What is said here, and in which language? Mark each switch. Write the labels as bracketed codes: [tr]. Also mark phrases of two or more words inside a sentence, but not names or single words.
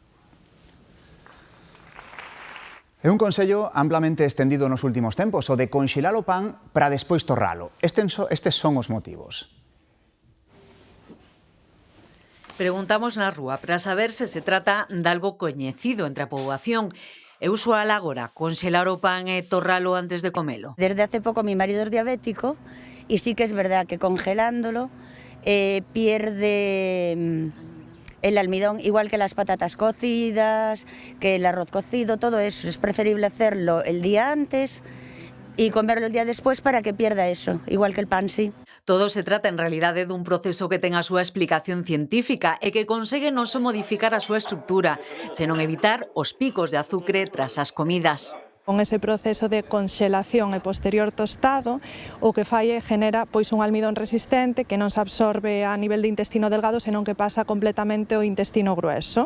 [gl] É un consello amplamente estendido nos últimos tempos, o de conxelar o pan para despois torralo. Estes son os motivos. Preguntamos na rúa para saber se trata de algo coñecido entre a poboación. É usual agora conxelar o pan e torralo antes de comelo? [es] Desde hace poco mi marido es diabético y sí que es verdad que congelándolo pierde el almidón, igual que las patatas cocidas, que el arroz cocido, todo eso. Es preferible hacerlo el día antes y comerlo el día después para que pierda eso, igual que el pan, sí. [gl] Todo se trata en realidade dun proceso que ten a súa explicación científica e que consegue non só modificar a súa estructura, senón evitar os picos de azucre tras as comidas. Con ese proceso de conxelación e posterior tostado, o que fai é genera pois un almidón resistente que non se absorbe a nivel de intestino delgado, senón que pasa completamente ao intestino grueso.